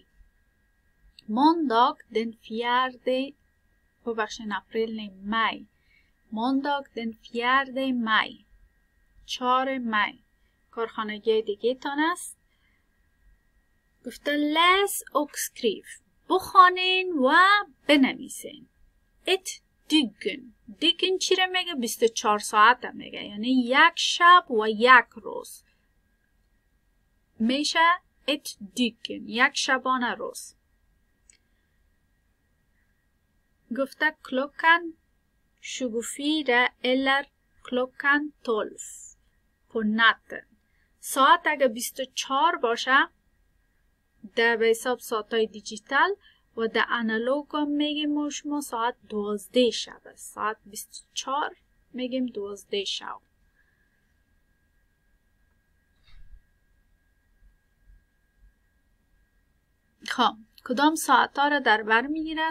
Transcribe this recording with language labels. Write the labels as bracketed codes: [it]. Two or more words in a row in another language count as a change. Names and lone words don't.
[sv] Måndag den 4 [fa] ببخشین اپریل نه مای. [sv] Måndag den 4 maj. 4 مای. [fa] کارخانگی دیگه تان است. گفته [sv] läs och skriv. [fa] بخوانین و بنویسین. [sv] ett dygn. [fa] dygn چی را میگه؟ 24 ساعت میگه. یعنی یک شب و یک روز. [sv] میشه ett dygn. [fa] یک شبانه روز. [sv] گفته klockan 24 eller klockan 12 på natten. [fa] ساعت اگه 24 باشه ده به حساب ساعتای دیجیتال و ده انالوگ هم میگیم شما ساعت 12 شب است. ساعت 24 میگیم 12 شب. خب کدام ساعت ها را در بر میگیره؟